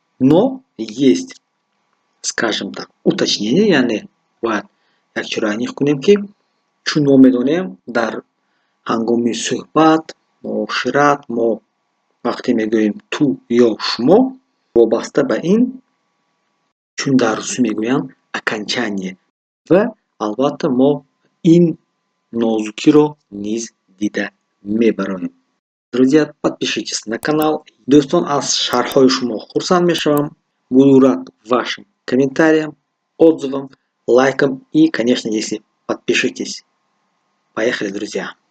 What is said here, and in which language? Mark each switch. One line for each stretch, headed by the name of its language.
Russian: Но есть, скажем так, уточнение,
Tajik: яъне бояд якчора ниқ кунем ки чунмо медонем дар ҳангоми суҳбат, муошират мо вақте мегӯем ту ё шумо вобаста ба ин чун дар русӣ мегӯянд окончание ва албатта мо ин нозукиро низ дида мебароем.
Russian: Друзья, подпишитесь на канал.
Tajik: До'стон, аз шарҳҳои шумо хурсанд мешавам.
Russian: Буду рад вашим комментариям, отзывам, лайкам и, конечно, если подпишитесь. Поехали, друзья!